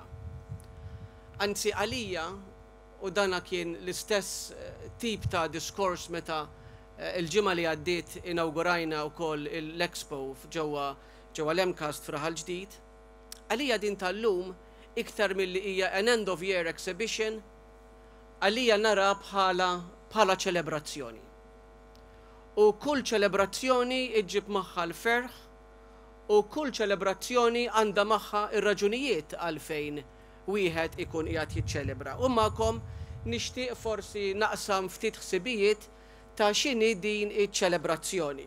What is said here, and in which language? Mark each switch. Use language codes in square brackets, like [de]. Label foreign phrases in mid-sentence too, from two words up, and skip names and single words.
[mt] Anzi għalija, u dana kien l-istess tip ta' diskors meta il-ġimgħa li għaddiet inaugurajna wkoll l-Expo ġewwa l-MCAST f'Raħal Ġdid, għalija din tal-lum iktar milli hija [en] an end of year exhibition, [mt] għalija nara bħala ċelebrazzjoni. U kull ċelebrazzjoni iġġib magħha l-ferħ u kull ċelebrazzjoni għandha magħha ir-raġunijiet għalfejn wieħed ikun qiegħed jiċċelebra. U magħkom nixtieq forsi naqsam ftit ħsibijiet ta' x'inhi din iċ-ċelebrazzjoni.